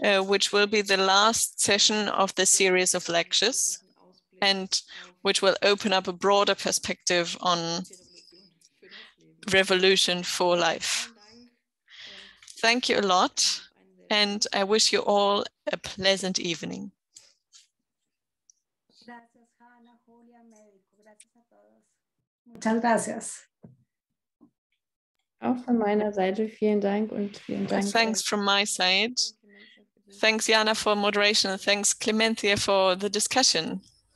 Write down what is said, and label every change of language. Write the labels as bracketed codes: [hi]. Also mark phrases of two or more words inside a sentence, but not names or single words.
[en] which will be the last session of the series of lectures, and which will open up a broader perspective on revolution for life. Thank you a lot, and I wish you all a pleasant evening. [es] Muchas gracias. [de] Auch von meiner Seite vielen Dank und vielen Dank. [en] Thanks from my side. Thanks, Jana, for moderation, and thanks, Clemencia, for the discussion.